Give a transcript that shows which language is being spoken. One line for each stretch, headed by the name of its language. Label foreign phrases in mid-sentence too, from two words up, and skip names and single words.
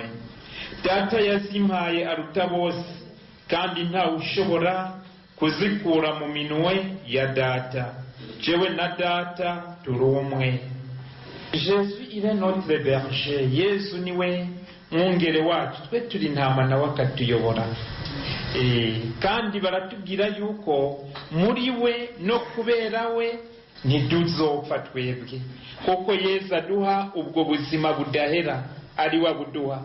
Rundi: Data yazimpaye aruta bose, kandi ntawe ushobora kuzikura mu minwe ya data. Jewe na data turi umwe.
French: Jésus il est notre berger,
Rundi: Yesu niwe mwungere wacu, twe turi intama nawe akatuyobora. Kandi baratubwira yuko muri we no kubera we ntituzopfa twebwe, kuko Yesu aduha ubwo buzima budahera, ari we abuduha.